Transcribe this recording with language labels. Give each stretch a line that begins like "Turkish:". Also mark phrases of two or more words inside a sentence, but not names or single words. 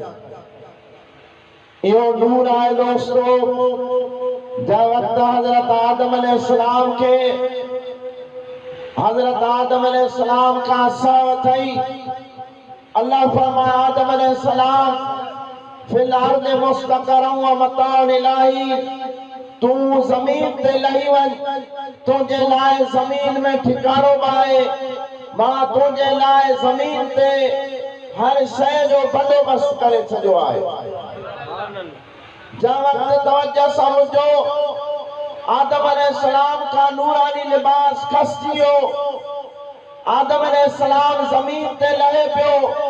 Sindhi: इहो नूर आहे। दोस्तो, जंहिं वक़्तु हज़रत आदम अलैहिस्सलाम के हज़रत आदम अलैहिस्सलाम खां सह थई, अल्लाह फरमाया आदम अलैहिस्सलाम
Arabic: في الأرض مستقر ومتاع
Sindhi: इलाही, तू ज़मीन ते लही वञ, तुंहिंजे लाइ ज़मीन में ठिकाणो आहे। मां तुंहिंजे लाइ ज़मीन ते हर शइ जो बंदोबस्त करे छॾियो आहे। जंहिं वक़्तु तवज्जो समझो आदम अलैहिस्सलाम का नूरानी लिबास खसिजी वियो, आदम अलैहिस्सलाम ज़मीन ते लहे पियो।